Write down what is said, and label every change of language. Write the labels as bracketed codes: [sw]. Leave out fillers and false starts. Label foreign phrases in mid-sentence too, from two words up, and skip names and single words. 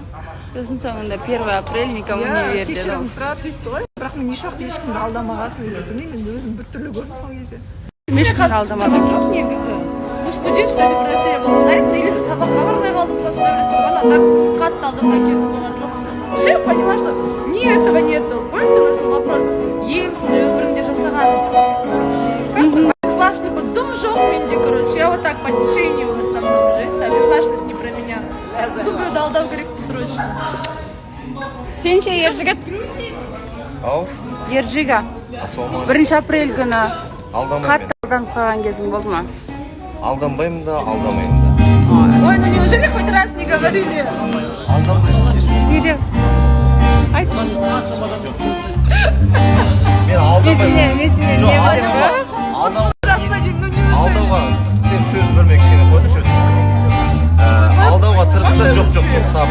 [kk] Сосын соңында 1 апрель [ru] никому не [kk] верді. Кешірім сұрап сөйтті ғой. Бірақ мен еш уақыт ешкімді алдамағасын білмеймін, мен өзім біртүрлі көрдім сол кезде. Ешкімді алдамаған жоқ негізі. Студент бір нәрсе болғандайды, или сабаққа бармай қалдық па, сондай біресе болған, так қатты алдырған кез болған жоқ. [ru] Вообще поняла, что ни этого нету. Помните, у нас был вопрос, [kk] ең сондай өміріңде жасаған, [ru] как бы, бесплатный дым [kk] жоқ менде, [ru] короче, я вот так по течению в основном жизнь, а бесплатность не про меня. [kk] Біреуді алдау керек срочно. Сен ше, Ержігіт? Ау? Ержига, 1 апрель күні қатты алданып қалған кезің болды ма? Алданбаймын да, алдамаймын да. Ой, [ru] ну неужели хоть раз не говорили? [kk] Алданбаймын. Не деп? Айт. Мен алдамаймын. Мен сені не білем ба? Алдауға, сен сөз бермей кішкене қойды, сөз алдауға тырысты, жоқ, сабыр.